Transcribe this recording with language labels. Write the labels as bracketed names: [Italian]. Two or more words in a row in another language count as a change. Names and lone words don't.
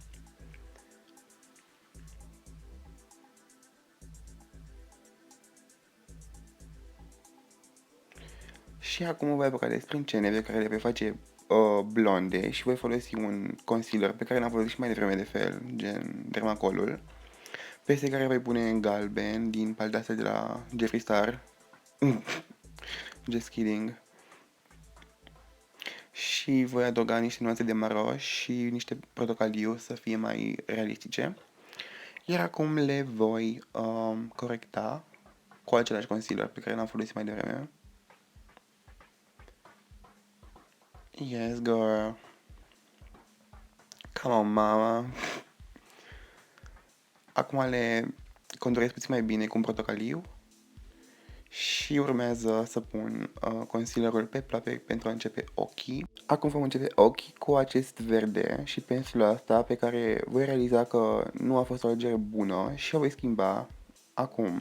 [Romanian] Și acum voi apuca de sprâncene pe care le voi face blonde și voi folosi un concealer pe care l-am folosit și mai devreme de fel, gen Dermacolul, peste care voi pune în galben din paleta asta de la Jeffree Star. [English] Just kidding. [Romanian] Și voi adăuga niște nuanțe de maro și niște portocaliu să fie mai realistice. Iar acum le voi corecta cu același concealer pe care l-am folosit mai devreme. [English] Yes, girl. Come on, mama. [Romanian] Acum le conturez puțin mai bine cu un portocaliu. Și urmează să pun concealerul pe plape pentru a începe ochii. Acum vom începe ochii cu acest verde și pensula asta pe care voi realiza că nu a fost o alegere bună și o voi schimba acum.